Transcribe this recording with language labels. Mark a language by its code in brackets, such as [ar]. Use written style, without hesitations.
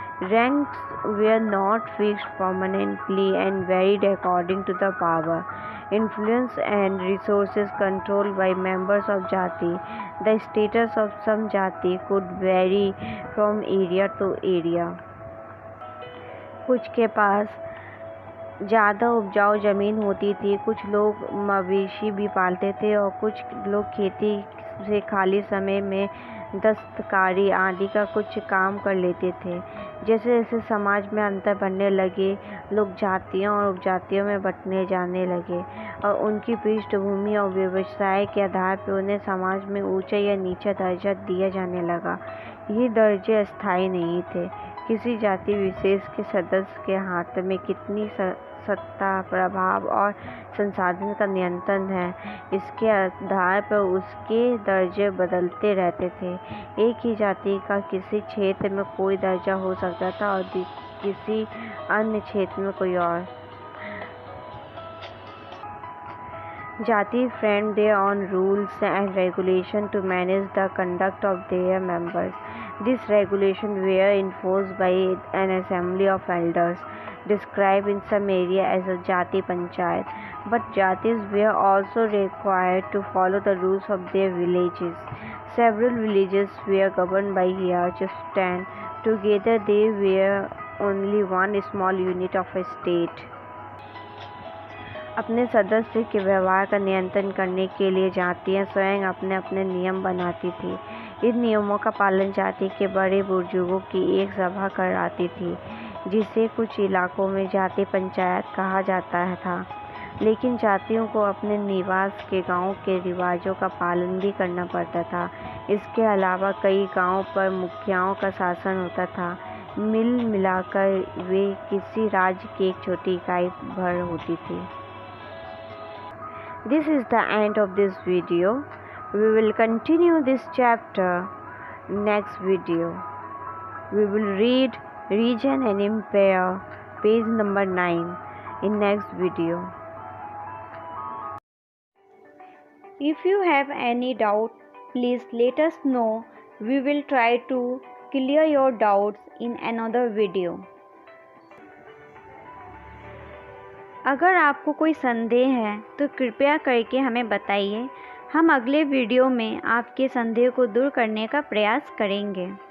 [en] Ranks were not fixed permanently and varied according to the power, influence and resources controlled by members of jati. The status of some jati could vary from area to area. [hi] कुछ के पास ज़्यादा उपजाऊ ज़मीन होती थी, कुछ लोग मवेशी भी पालते थे और कुछ लोग खेती से खाली समय में दस्तकारी आदि का कुछ काम कर लेते थे। जैसे जैसे समाज में अंतर बढ़ने लगे, लोग जातियों और उपजातियों में बंटने जाने लगे और उनकी पृष्ठभूमि और व्यवसाय के आधार पर उन्हें समाज में ऊंचा या नीचा दर्जा दिया जाने लगा। ये दर्जे अस्थायी नहीं थे। किसी जाति विशेष के सदस्य के हाथ में कितनी सत्ता, प्रभाव और संसाधन का नियंत्रण है, इसके आधार पर उसके दर्जे बदलते रहते थे। एक ही जाति का किसी क्षेत्र में कोई दर्जा हो सकता था और किसी अन्य क्षेत्र में कोई और। [en] Jati framed their own rules and regulations to manage the conduct of their members. These regulations were enforced by an assembly of elders, described in some area as a Jati Panchayat. But Jatis were also required to follow the rules of their villages. Several villages were governed by a chieftain. Together they were only one small unit of a state. [hi] अपने सदस्य के व्यवहार का नियंत्रण करने के लिए जातियाँ स्वयं अपने अपने नियम बनाती थी। इन नियमों का पालन जाति के बड़े बुजुर्गों की एक सभा कराती थी, जिसे कुछ इलाकों में जाति पंचायत कहा जाता था। लेकिन जातियों को अपने निवास के गांव के रिवाजों का पालन भी करना पड़ता था। इसके अलावा कई गांवों पर मुखियाओं का शासन होता था। मिल मिलाकर वे किसी राज्य की एक छोटी इकाई भर होती थी। [en] This is the end of this video. We will continue this chapter next video. We will read Region and Empire, page number 9 in next video. If you have any doubt, please let us know. We will try to clear your doubts in another video. [hi] अगर आपको कोई संदेह है तो कृपया करके हमें बताइए। हम अगले वीडियो में आपके संदेह को दूर करने का प्रयास करेंगे।